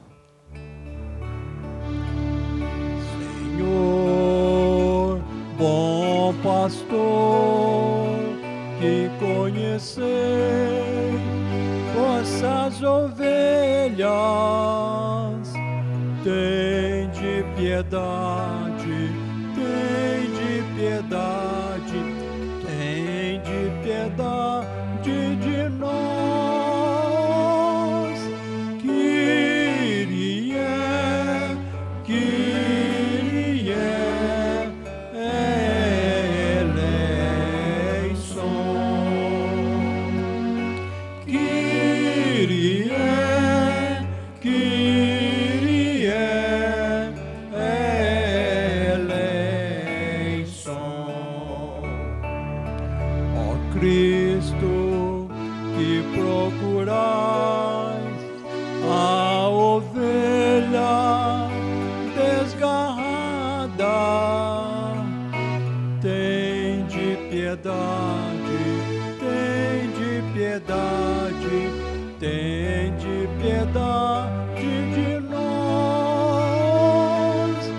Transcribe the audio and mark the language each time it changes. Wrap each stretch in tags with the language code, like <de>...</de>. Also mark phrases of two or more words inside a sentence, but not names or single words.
<pt>Senhor, bom pastor, que conheceis vossas ovelhas, tende piedade, tende piedade, tende piedade de nós.</pt> <el>Kyrie, Kyrie eleison. Kyrie, Kyrie eleison.</el> <pt>Ó Cristo, que procurais a ovelha desgarrada, tende piedade, tende piedade, tende piedade de nós.</pt>